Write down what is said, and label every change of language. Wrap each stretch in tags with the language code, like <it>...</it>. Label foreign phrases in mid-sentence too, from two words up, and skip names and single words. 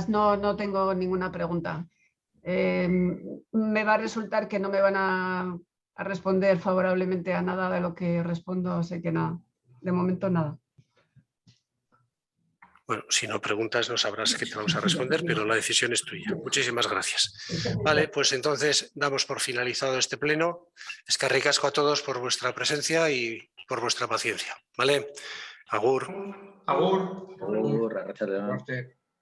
<es>No tengo ninguna pregunta. Me va a resultar que no me van a responder favorablemente a nada de lo que respondo, así que nada. De momento nada. Bueno, si no preguntas no sabrás que te vamos a responder, pero la decisión es tuya. Muchísimas gracias. Vale, pues entonces damos por finalizado este pleno.</es> <eu>Eskerrik asko</eu> <es>a todos por vuestra presencia y por vuestra paciencia. ¿Vale?</es> <eu>Agur. Agur. Agur, arratsaldeon.</eu>